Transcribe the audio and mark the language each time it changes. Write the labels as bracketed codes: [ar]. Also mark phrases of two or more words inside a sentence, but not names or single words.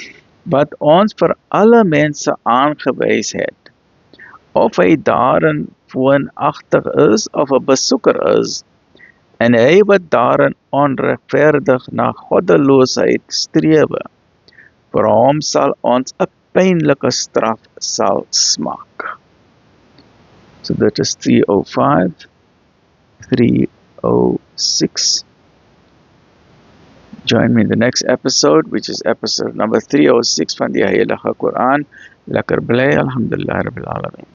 [af] Wat ons vir alle mense aangewys het, of hy daarin woonagtig is of 'n besoeker is, en hy wat daarin onregverdig na goddeloosheid strewe, vir hom sal ons 'n pynlike straf sal smaak. [en] So that is 305, 306. Join me in the next episode, which is episode number 306 [af] van die Heilige Quran. Lekker bly, [ar] الحمد لله رب العالمين.